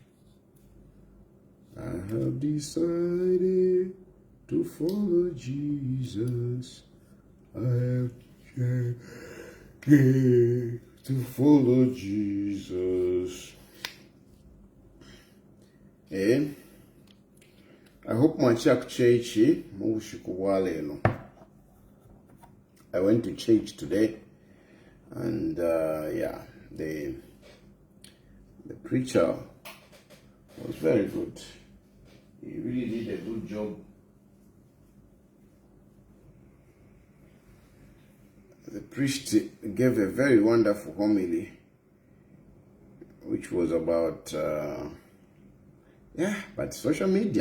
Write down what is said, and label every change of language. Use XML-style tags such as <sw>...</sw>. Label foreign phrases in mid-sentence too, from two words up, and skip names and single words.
<en>I have decided to follow Jesus. I have decided to follow Jesus. I hope</en> <bem>mwacha kuchechi mubushiko bwa lelo.</bem> <en>I went to church today, and the preacher was very good. He really did a good job. The priest gave a very wonderful homily, which was about but social media.</en>